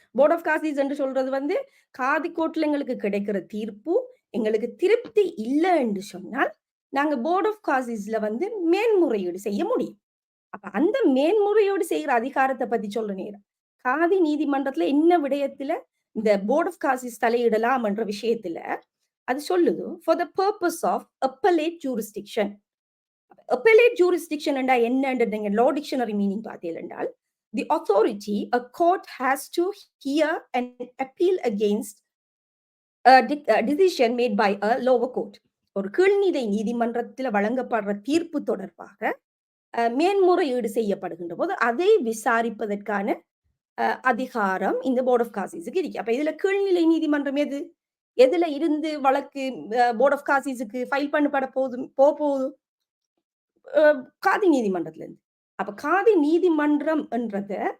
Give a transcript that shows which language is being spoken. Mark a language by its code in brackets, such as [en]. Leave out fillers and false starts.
[ta] Board of Cauchy's என்று சொல்றது காதி கோர்ட்ல எங்களுக்கு கிடைக்கிற தீர்ப்பு எங்களுக்கு திருப்தி இல்லை என்று சொன்னால் நாங்க போர்ட் ஆஃப் காசிஸ்ல மேன்முறையீடு செய்ய முடியும். அப்ப அந்த மேன்முறையோடு செய்யற அதிகாரத்தை பத்தி சொல்ற நேரம் காதி நீதிமன்றத்துல என்ன விடயத்துல இந்த போர்ட் ஆஃப் காசிஸ் தலையிடலாம் என்ற விஷயத்துல அது சொல்லுது. [en] For the purpose of appellate jurisdiction. Appellate jurisdiction [ta] என்றா என்னன்னு நீங்க லா டிக்ஷனரி மீனிங் பார்த்தீர்கள் என்றால், [en] The authority a court has to hear an appeal against a decision made by a lower court. [ta] ஒரு கீழ்நிலை நீதிமன்றத்தில் வழங்கப்படுற தீர்ப்பு தொடர்பாக மேன்முறையீடு செய்யப்படுகின்ற போது அதை விசாரிப்பதற்கான அதிகாரம் இந்த போர்ட் ஆஃப் காசிஸுக்கு இருக்கு. அப்ப இதுல கீழ்நிலை நீதிமன்றம் எதுல இருந்து வழக்கு போர்ட் ஆஃப் காசிஸுக்கு ஃபைல் பண்ணப்பட போகுது காதி நீதிமன்றத்துல இருந்து. அப்ப காதி நீதிமன்றம் என்றத